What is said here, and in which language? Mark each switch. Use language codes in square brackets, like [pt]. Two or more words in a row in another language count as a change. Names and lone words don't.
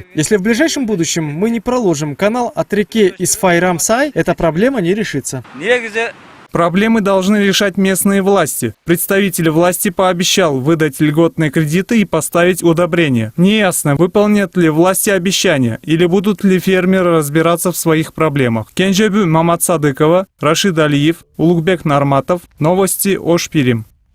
[ru] Если в ближайшем будущем мы не проложим канал от реки Исфайрам-Сай, эта проблема не решится. Проблемы должны решать местные власти. Представитель власти пообещал выдать льготные кредиты и поставить удобрения. Неясно, выполнят ли власти обещания или будут ли фермеры разбираться в своих проблемах. Кенжебу Маматсадыкова, Рашид Алиев, Улугбек Нарматов. Новости Ош Пирим.